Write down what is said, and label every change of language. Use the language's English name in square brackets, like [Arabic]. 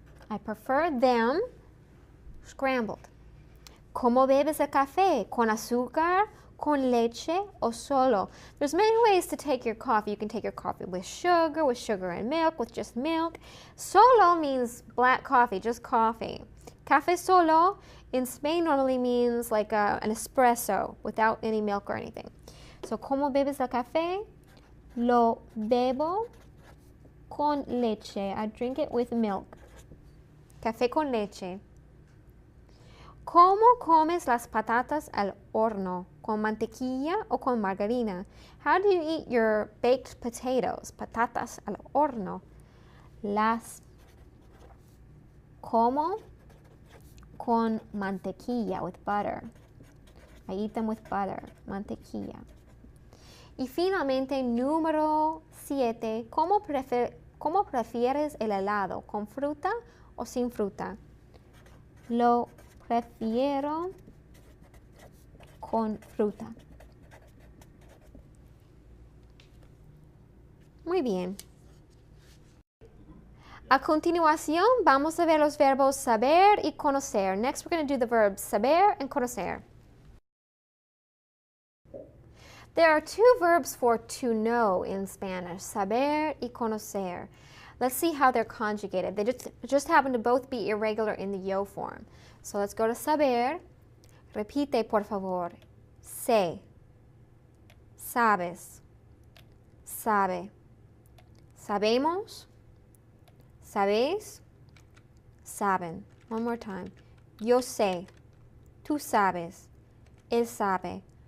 [English] I prefer them scrambled. [Spanish] ¿Cómo bebes el café? ¿Con azúcar, con leche, o solo? [English] There's many ways to take your coffee. You can take your coffee with sugar and milk, with just milk. Solo means black coffee, just coffee. [Spanish] Café solo [English] in Spain normally means like an espresso without any milk or anything. [Spanish] So, ¿cómo bebes el café? Lo bebo con leche. [English] I drink it with milk. [Spanish] Café con leche. ¿Cómo comes las patatas al horno? ¿Con mantequilla o con margarina? [English] How do you eat your baked potatoes? [Spanish] Patatas al horno. Las como con mantequilla, [English] with butter. I eat them with butter, mantequilla. [Spanish] Y finalmente, número 7. ¿Cómo prefieres el helado? ¿Con fruta o sin fruta? Lo prefiero con fruta. Muy bien. A continuación, vamos a ver los verbos saber y conocer. [English] Next, we're going to do the verbs saber and conocer. There are 2 verbs for to know in Spanish, saber y conocer. Let's see how they're conjugated. They just happen to both be irregular in the yo form. So let's go to saber. [Spanish] Repite, por favor. Sé. Sabes. Sabe. Sabemos. Sabéis. Saben. [English] One more time. [Spanish] Yo sé. Tú sabes. Él sabe.